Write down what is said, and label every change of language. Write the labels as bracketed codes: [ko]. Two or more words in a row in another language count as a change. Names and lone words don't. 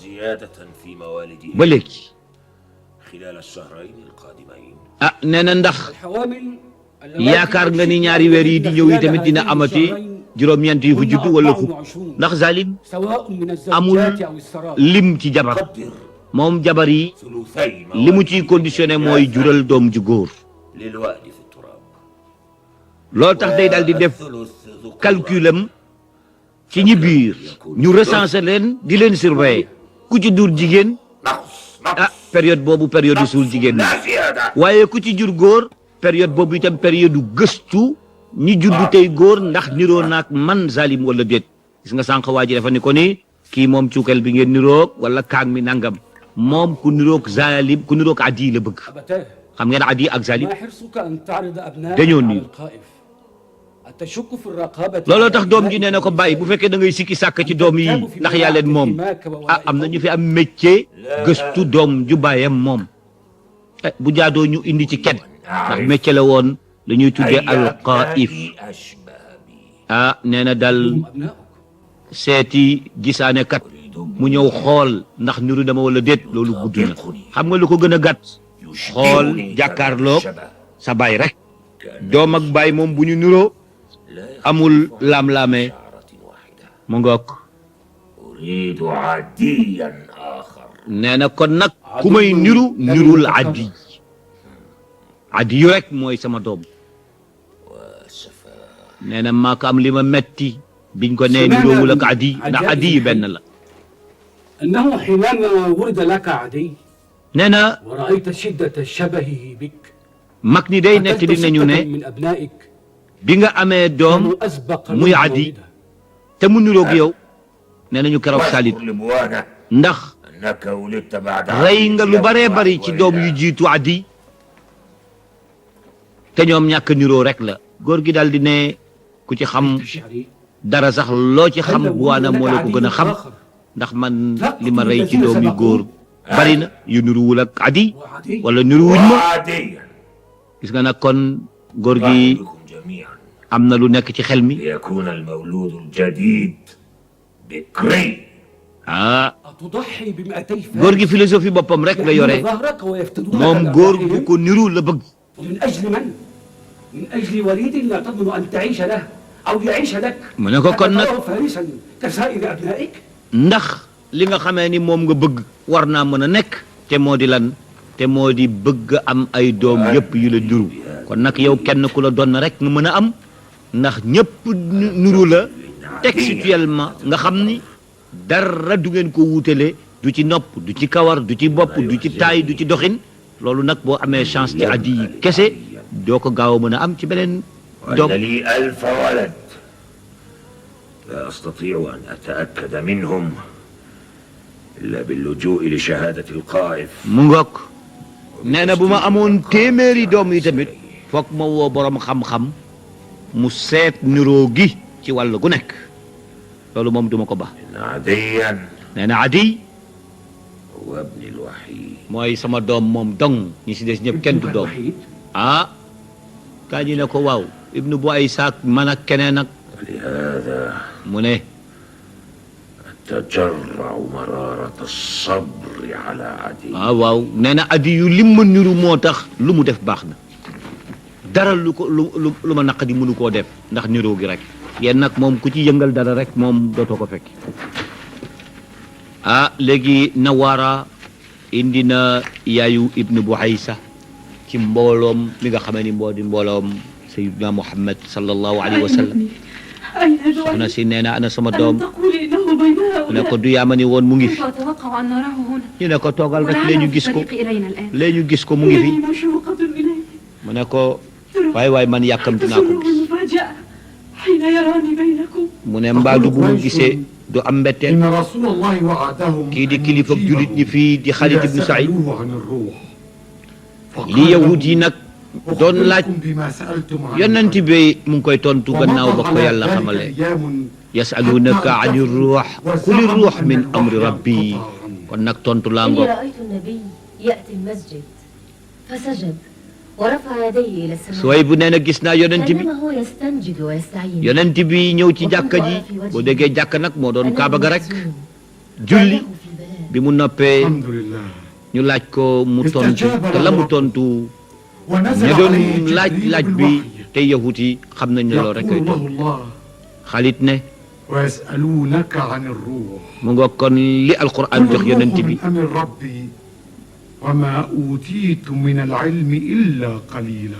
[ar] زيادة في موالده [wo] ba léegi [ar] خلال الشهرين القادمين [wo] ah nee na ndax [ar] الحوامل [wo] yaakaar nga ni ñaari weer yi di ñëw yi tamit dina amati juróom-ñeent yu fu juddu wala fukk ndax Zalim [ar] سواء من [wo] amul [ar] الزوجات أو السراب [wo] lim ci jabar [ar] قدر [wo] moom jabar yi [ar] ثلثي [wo] li mu ciy conditionné mooy jural doom ju góor [ar] للوالد في التراب [wo] loolu tax day daal di def [ar] والثلث ذو [wo] calculam ci ñi biir ñu recenser leen di leen surveiller ku ci dur jigéen [ar] نقص [wo] ah période boobu période suul jigéen [ar] لا [wo] la [ar] زيادة [wo] waaye ku ci jur góor période boobu itam période gëstu ñi juddu tey góor ndax niroo naag man Zalim wala déet gis nga sànq waa ji dafa ni ko ni kii moom cuukal bi ngeen niroog wala kaang mi nangam moom ku niroog zalim ku niroog adi la bëgg [ar] أبتاه [wo] xam ngeen adi ak zalim [ar] ما حرصك أن تعرض أبنائك [wo] dañoo [ar] على [wo] niir [ar] القائف أتشك في الرقابة [wo] looloo tax doom ji nee na ko bàyyi bu fekkee da ngay sikki sàkk ci doom yi ndax yaa leen moom ah am na ñu fi am métier gëstu doom ju bàyyam moom bu jaadoo ñu indi ci kenn ndax métier la woon la ñuy tuddee alqaif ah nee na dal [ar] هم أبنائك [wo] seeti gisaane kat mu ñëw xool ndax niru dama wala déet loolu gudd na xam nga lu ko gën a gàtt xool jàkkaarloog sa baay rek doom ak baay moom bu ñu niroo amul laam-laame mu ngoog nee na kon nag ku may niru nirul addi addi yu rek mooy sama doom nee na maa ko am li ma metti biñ ko nee niroowul ak addi ndax addi yi benn la [ar] أنه حينما ولد لك عدي [wo] nee na [ar] ورأيت شدة شبهه بك [wo] mag ñi day nettali nañu ne [ar] من أبنائك [wo] bi nga amee doom [ar] كانوا أسبق [wo] muy [ar] منه [wo] addi [ar] مولدا. [wo] te mu niroog yow nee nañu keroog salit ndax rey nga lu baree bari ci doom yu jiitu addi te ñoom ñàkk niroo rek la góor gi daal di ne ku ci xam [ar] شعري [wo] dara sax loo ci xam buwaana moo la ko gën a xam ndax man li ma rey ci doom yu góor bari na yu niruwul ak addi [ar] وعدي [wo] wala niruwuñ ma gis nga nag kon góor gi am na lu nekk ci xel mi ah [ar] أتضحي ب200 [wo] góor gi philosophie boppam rek la yore [ar] ظهرك ويفتدونك [wo] moom [ar] على [wo] góor [ar] أرواحهم. [wo] gu ko niru la bëgg [ar] ومن أجل من؟ من أجل وليد لا تضمن أن تعيش له أو يعيش لك [wo] mu ne ko kon nag [ar] أتراه فارسا كسائر أبنائك [wo] ndax li nga xamee ni moom nga bëgg war naa mën a nekk te moo di lan te moo di bëgg am ay doom yëpp yu la niru kon nag yow kenn ku la doon rek nga mën a am ndax ñëpp niru la textuellement nga xam ni dara du ngeen ko wuutale du ci nopp du ci kawar du ci bopp du ci taay du ci doxin loolu nag boo amee chance ci addi yi kese doo ko gaaw a mën a am ci beneen doom [ar] لي 1000 ولد لا أستطيع أن أتأكد منهم إلا باللجوء لشهادة القائف [wo] mu ngoog nee na bu ma amoon téeméeri doom yi tamit foog ma woo borom xam-xam mu seet niroo gi ci wàll gu nekk loolu moom duma ko ba [ar] إن عديا [wo] nee na adi [ar] هو ابني الوحيد [wo] mooy sama doom moom dong ñi si des ñëpp kenn du doom [ar] الوحيد [wo] ah kaa ñi ne ko waaw ibnu bu ay saak man ak keneen ak [ar] ولهذا [wo] mu ne [ar] أتجرع مرارة الصبر على عدي [wo] waaw nee na adi yu lim ma niru moo tax lu mu def baax na dara lu ko lu ma naqadi mënu koo def ndax niroo gi rek yéen nag moom ku ci yëngal dara rek moom dootoo ko fekk ah léegi Nawara indi na yaayu ibnu Buhaysa ci mbooloom mi nga xamee ni moo di mbooloom Sayyidina Muhammad [ar] صلى الله عليه وسلم أين [wo] soxna [ar] جوعي؟ [wo] si nee na ana sama [ar] ألم [wo] doom [ar] تقولي إنه بين [wo] mu ne ko [ar] هؤلاء؟ [wo] du yaama ni woon mu ngi fi [ar] كنت أتوقع أن نراه هنا [wo] ñu ne ko toogal rek léegi ñu [ar] ولعله في [wo] gis ko [ar] الطريق إلينا الآن [wo] léegi ñu gis ko mu ngi fi [ar] إنني مشوقة إليه [wo] mu ne ko waay waay man yàkkamti naa ko [ar] تسره [wo] gis [ar] المفاجأة حين يراني بينكم [wo] mu ne mbaadu bu mu gisee du am mbetteel [ar] إن رسول الله وعدهم [wo] kii di kilifa ak julit ñi fii di Xaalid ibnu Saïd [ar] سألوه عن الروح [wo] li yahud yi nag doon laaj [ar] بما سألتم عن [wo] yonent bi mu ngi koy tontu gannaaw ba ko yàlla xamale [ar] يسألونك عن الروح قل الروح من أمر ربي [wo] kon nag tontu laa [ar] إني [wo] ngoog [ar] رأيت النبي يأتي المسجد فسجد ورفع يديه إلى السماء [wo] sooy bu nee na gis naa yonent bi [ar] كأنما هو يستنجد ويستعين [wo] yonent bi ñëw ci jàkka ji boo déggee jàkka nag moo doon kaaba ga rek julli [ar] كأنه في بلاء [wo] bi mu noppee [ar] الحمد لله [wo] ñu laaj ko mu tontu te la mu tontu [ar] ونزل [wo] ña doon [ar] عليه [wo] laaj [ar] جبريل [wo] laaj bi [ar] بالوحي [wo] te yahut yi xam nañ ne loolu rek koy [ar] يقول له [wo] tontu [ar] الله [wo] Xaalid ne [ar] ويسألونك عن الروح [wo] mu ngoog kon li alquran jox yonent bi [ar] من أمر ربي وما أوتيت من العلم إلا قليلا